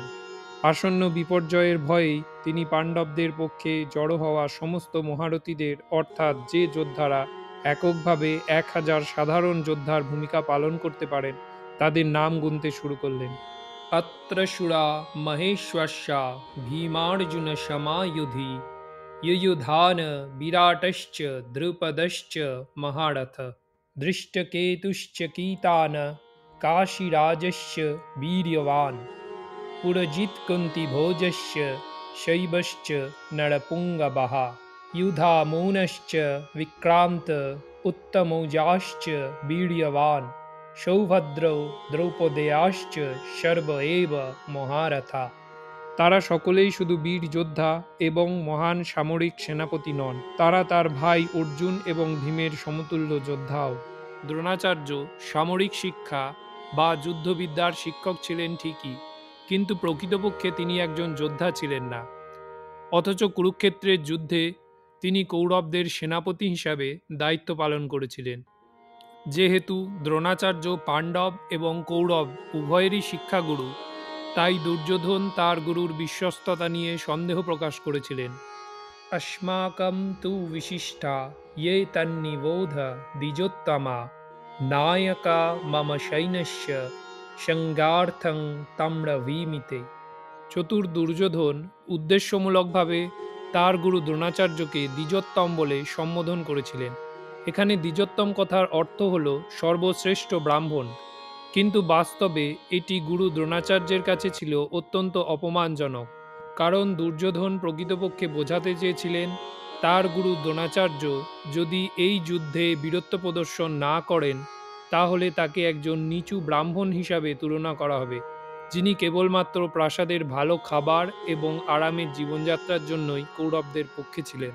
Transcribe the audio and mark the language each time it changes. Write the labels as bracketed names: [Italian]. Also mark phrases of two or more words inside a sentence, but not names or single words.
[Bangla] আসন্ন বিপর্যয়ের ভয়েই তিনি পাণ্ডবদের পক্ষে জড়ো হওয়া সমস্ত মহারথীদের, অর্থাৎ যে যোদ্ধারা এককভাবে 1000 সাধারণ যোদ্ধার ভূমিকা পালন করতে পারেন, তাদের নাম গুনতে শুরু করলেন। [Sanskrit] অত্র শূরা মহেশ্বস্যা ভীমার্জুন সমায়ুধি युयुधान विराटश्च द्रुपदश्च महारथ दृष्टकेतुश्च कीतान काशीराजश्च वीर्यवान् पुरजित्कुन्तिभोजश्च शैबश्च नरपुङ्गवः युधामोनश्च विक्रान्त उत्तमौजाश्च वीर्यवान् सौभद्रौ द्रौपदेयाश्च सर्व एव महारथा। [Bangla] তারা সকলেই শুধু বীর যোদ্ধা এবং মহান সামরিক সেনাপতি নন, তারা তার ভাই অর্জুন এবং ভীমের সমতুল্য যোদ্ধাও। দ্রোণাচার্য সামরিক শিক্ষা বা যুদ্ধবিদ্যার শিক্ষক ছিলেন ঠিকই, কিন্তু প্রকৃতপক্ষে তিনি একজন যোদ্ধা ছিলেন না। অথচ কুরুক্ষেত্রের যুদ্ধে তিনি কৌরবদের সেনাপতি হিসাবে দায়িত্ব পালন করেছিলেন। যেহেতু দ্রোণাচার্য পাণ্ডব এবং কৌরব উভয়েরই শিক্ষাগুরু, তাই দুর্যোধন তার গুরুর বিশ্বস্ততা নিয়ে সন্দেহ প্রকাশ করেছিলেন। [Sanskrit] अस्माकं तु विशिष्टा ये तन्निबोध द्विजोत्तमा नायका मम सैन्यस्य संज्ञार्थं ताम्रवीमिते। [Bangla] চতুর দুর্যোধন উদ্দেশ্যমূলকভাবে তার গুরু দ্রোণাচার্যকে দ্বিজোত্তম বলে সম্বোধন করেছিলেন। এখানে দ্বিজোত্তম কথার অর্থ হল সর্বশ্রেষ্ঠ ব্রাহ্মণ, কিন্তু বাস্তবে এটি গুরু দ্রোণাচার্যের কাছে ছিল অত্যন্ত অপমানজনক, কারণ দুর্যোধন প্রকৃতপক্ষে বোঝাতে চেয়েছিলেন তার গুরু দ্রোণাচার্য যদি এই যুদ্ধে বীরত্ব প্রদর্শন না করেন, তাহলে তাকে একজন নিচু ব্রাহ্মণ হিসাবে তুলনা করা হবে, যিনি কেবলমাত্র প্রাসাদের ভালো খাবার এবং আরামের জীবনযাত্রার জন্যই কৌরবদের পক্ষে ছিলেন।